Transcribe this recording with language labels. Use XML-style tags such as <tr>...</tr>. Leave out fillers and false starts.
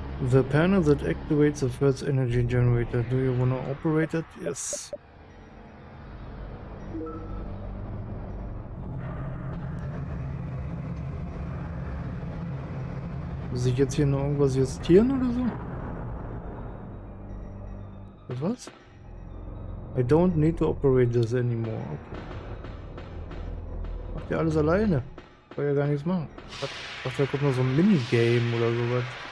<en>The panel that activates the first energy generator. Do you wanna operate it? Yes.</en> <de>Muss ich jetzt hier noch irgendwas justieren oder so? Was?</de> <en>I don't need to operate this anymore. Okay.</en> <de>Macht ihr alles alleine? Kann ja gar nichts machen. Ich dachte, da kommt noch so ein Minigame oder sowas.</de>